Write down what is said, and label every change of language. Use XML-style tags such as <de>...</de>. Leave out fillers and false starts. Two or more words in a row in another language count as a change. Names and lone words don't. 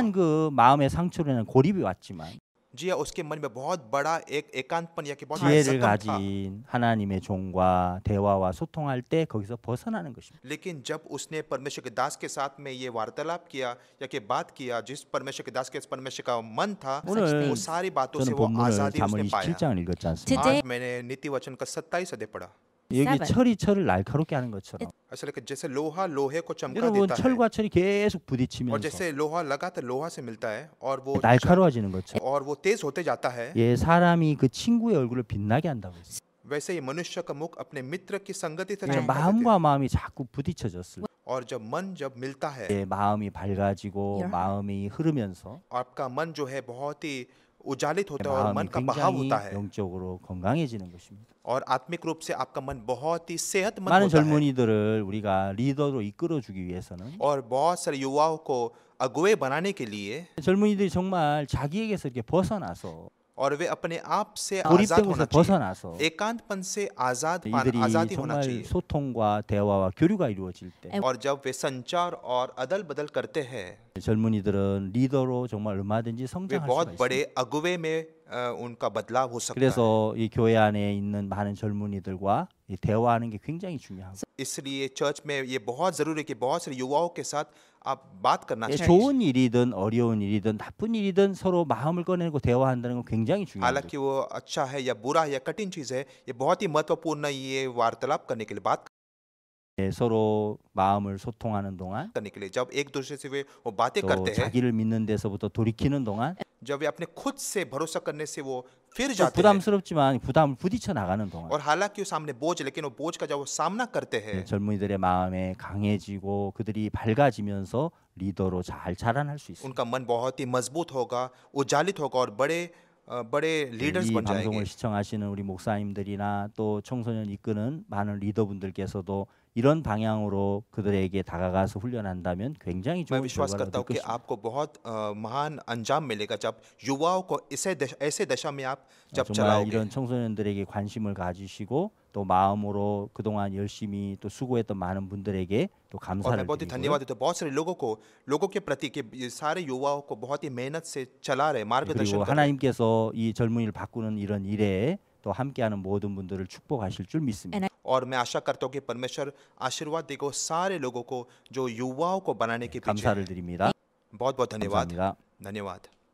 <ko>강한 그 마음의 상처로 인한 고립이 왔지만</ko> <hi>जी हाँ, उसके मन में बहुत बड़ा एक एकांतपन या कि बहुत बड़ा</hi> <ko>지혜를</ko> <hi>जख्म था।</hi> <ko>가진 하나님의 종과 대화와 소통할 때 거기서 벗어나는 것입니다.</ko> <hi>लेकिन जब उसने परमेश्वर के दास के साथ में ये वार्तालाप किया या कि बात किया, जिस परमेश्वर के दास के परमेश्वर का मन था,</hi> <ko>오늘</ko> <hi>वो सारी बातों से</hi> <ko>저는</ko> <hi>वो</hi> <ko>본문을</ko> <hi>आजादी</hi> <ko>잠언</ko> <hi>उसने पाया।</hi> <ko>27장을 읽었지 않습니까?</ko> <hi>Today, आज मैंने नीति वचन का 27 अध्याय पढ़ा।</hi> <ko>여기 Seven. 철이 철을 날카롭게 하는 것처럼</ko> <hi>ऐसा लगे जैसे लोहा लोहे को चमका</hi> <ko>여러분</ko> <hi>देता है</hi> <ko>철과 철이 계속</ko> <hi>और</hi> <ko>부딪히면서</ko> <hi>जैसे लोहा लगातार लोहा से मिलता है और वो</hi> <ko>날카로워지는 것처럼</ko> <hi>और वो तेज होते जाता है,</hi> <ko>예, 사람이 그 친구의 얼굴을 빛나게 한다고 했어요.</ko> <hi>वैसे ही मनुष्य का मुख अपने मित्र की संगति से</hi> <ko>예,</ko> <hi>चमका देते हैं।</hi> <ko>마음과 마음이 자꾸 부딪혀졌을 때</ko> <hi>और जब मन जब मिलता है,</hi> <ko>예, 마음이 밝아지고 Your- 마음이 흐르면서</ko> <hi>आपका मन जो है बहुत ही उजालित होता है और मन</hi> <ko>마음이</ko> <hi>का बहाव</hi> <ko>굉장히</ko> <hi>होता है</hi> <ko>영적으로 건강해지는 것입니다.</ko> <hi>और आत्मिक रूप से आपका मन बहुत ही सेहतमंद</hi> <ko>많은</ko> <hi>होता है।</hi> <ko>젊은이들을 우리가 리더로 이끌어주기 위해서는</ko> <hi>और बहुत सारे युवाओं को अगुवे बनाने के लिए</hi> <ko>젊은이들이 정말 자기에게서 이렇게 벗어나서</ko> <hi>और वे अपने आप से आजाद</hi> <ko>고립된</ko> <hi>होना</hi> <ko>곳에서</ko> <hi>चाहिए,</hi> <ko>벗어나서</ko> <hi>एकांतपन से</hi> <ko>이들이</ko> <hi>आजादी होना</hi> <ko>정말</ko> <hi>चाहिए।</hi> <ko>소통과 대화와 교류가 이루어질 때</ko> <hi>और जब वे संचार और अदल बदल करते हैं,</hi> <ko>젊은이들은 리더로 정말 얼마든지</ko> <hi>वे</hi> <ko>성장할</ko> <hi>बहुत</hi> <ko>수가</ko> <hi>बड़े</hi> <ko>있습니다.</ko> <hi>अगुवे में उनका बदलाव हो सकता है।</hi> <ko>그래서 이 교회 안에 있는 많은 젊은이들과 이 대화하는 게 굉장히 중요합니다.</ko> <hi>इसलिए चर्च में ये बहुत जरूरी है कि बहुत सारे युवाओं के साथ आप बात करना</hi> <ko>예,</ko> <hi>चाहिए।</hi> <ko>좋은 일이든 어려운 일이든 나쁜 일이든 서로 마음을 꺼내고 대화한다는 건 굉장히 중요합니다.</ko> <hi>हालांकि वो अच्छा है या बुरा है या कठिन चीज है, ये बहुत ही महत्वपूर्ण है ये वार्तालाप करने के लिए, बात</hi> <ko>예, 서로 마음을 소통하는 동안</ko> <hi>करने के लिए। जब एक दूसरे से वे वो बातें</hi> <ko>또</ko> <hi>करते हैं,</hi> <ko>자기를 믿는 데서부터 돌이키는 동안</ko> <hi>जब वे अपने खुद से भरोसा करने से वो फिर</hi> <ko>또</ko> <hi>जाते हैं,</hi> <ko>부담스럽지만 부담을 부딪혀 나가는 동안</ko> <hi>और हालांकि वो सामने बोझ है, लेकिन वो बोझ का जब वो सामना करते हैं,</hi> <ko>예, 젊은이들의 마음에 강해지고 그들이 밝아지면서 리더로 잘 자라날 수 있습니다.</ko> <hi>उनका मन बहुत ही मजबूत होगा, उजालित होगा और बड़े लीडर्स</hi> <ko>이</ko> <hi>बन</hi> <ko>방송을</ko> <hi>जाएंगे।</hi> <ko>시청하시는 우리 목사님들이나 또 청소년 이끄는 많은 리더분들께서도 이런 방향으로 그들에게 다가가서 훈련한다면 굉장히</ko> <hi>मैं</hi> <ko>좋은</ko> <hi>विश्वास</hi> <ko>결과를</ko> <hi>करता</hi> <ko>얻을</ko> <hi>हूँ कि</hi> <ko>것입니다.</ko> <hi>आपको बहुत महान अंजाम मिलेगा जब युवाओं को ऐसे दशा में आप जब</hi> <ko>정말</ko> <hi>चलाओगे।</hi> <ko>이런 청소년들에게 관심을 가지시고 또 마음으로 그동안 열심히 또 수고했던 많은 분들에게 또</ko> <hi>और</hi> <ko>감사를</ko> <hi>मैं बहुत ही</hi> <ko>드리고요.</ko> <hi>धन्यवाद देता हूँ बहुत सारे लोगों के प्रति कि ये सारे युवाओं को बहुत ही मेहनत से चला रहे, मार्गदर्शन</hi> <ko>그리고</ko> <hi>कर रहे।</hi> <ko>하나님께서 이 젊은이를 바꾸는 이런 일에 또 함께하는 모든 분들을 축복하실 줄 믿습니다.</ko> <hi>और मैं आशा करता हूँ कि परमेश्वर आशीर्वाद देगा सारे लोगों को जो युवाओं को बनाने के पीछे</hi> <ko>감사를</ko> <hi>हैं।</hi> <ko>드립니다.</ko> <hi>बहुत बहुत धन्यवाद।</hi> <ko>감사합니다.</ko> <hi>धन्यवाद।</hi>